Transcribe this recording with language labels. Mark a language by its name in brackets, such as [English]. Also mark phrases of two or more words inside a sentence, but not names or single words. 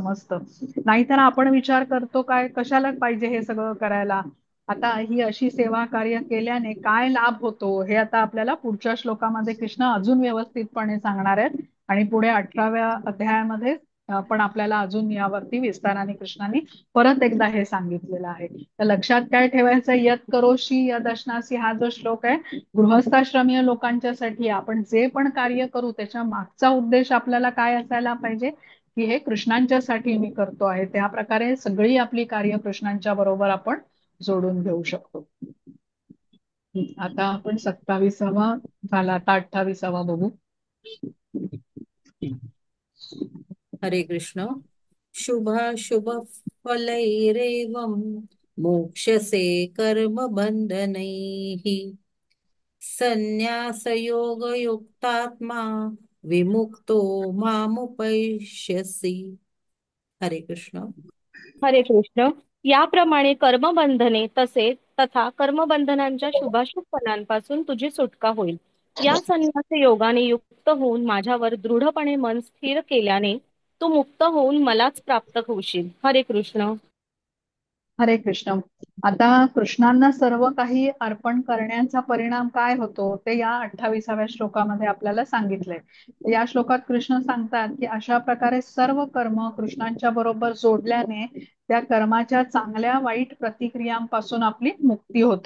[Marathi] नाहीतर आपण विचार करतो काय कशाला पाहिजे हे सगळं करायला, आता ही अशी सेवा कार्य केल्याने काय लाभ होतो हे आता आपल्याला पुढच्या श्लोकामध्ये कृष्ण अजून व्यवस्थितपणे सांगणार आहेत. आणि पुढे 18व्या अध्यायामध्ये पण आपल्याला अजून यावरती विस्ताराने कृष्णाने परत एकदा हे सांगितलेलं आहे. तर लक्षात काय ठेवायचं, [Sanskrit] यत करोषी यद अश्नासी [Marathi] हा जो श्लोक आहे, गृहस्थाश्रमीय लोकांच्यासाठी आपण जे पण कार्य करू त्याच्या मागचा उद्देश आपल्याला काय असायला पाहिजे, की हे कृष्णांच्यासाठी मी करतो आहे. त्या प्रकारे सगळी आपली कार्य कृष्णांच्या बरोबर आपण जोडून घेऊ शकतो. आता आपण 27वा झाला, आता 28वा बघू. हरे कृष्ण. [Sanskrit] शुभाशुभ फलैरेवं मोक्षसे कर्म बंधनैः संन्यासयोगयुक्तात्मा विमुक्तो मामुपैष्यसि. [Marathi] हरे कृष्ण. हरे कृष्ण. याप्रमाणे कर्मबंधने तथा कर्मबंधनांच्या शुभाशुभ फलांपासून तुझी सुटका होईल. या संन्यास योगाने युक्त होऊन माझ्यावर दृढपणे मन स्थिर केल्याने तू मुक्त होऊन मलाच प्राप्त होशील. हरे कृष्ण. हरे कृष्ण. आता कृष्णांना सर्व काही अर्पण करण्याचा परिणाम काय होतो ते या 28व्या श्लोकामध्ये आपल्याला सांगितलंय. या श्लोकात कृष्ण सांगतात की अशा प्रकारे सर्व कर्म कृष्णांच्या बरोबर जोडल्याने त्या कर्माच्या चांगल्या वाईट प्रतिक्रियांपासून आपली मुक्ती होते.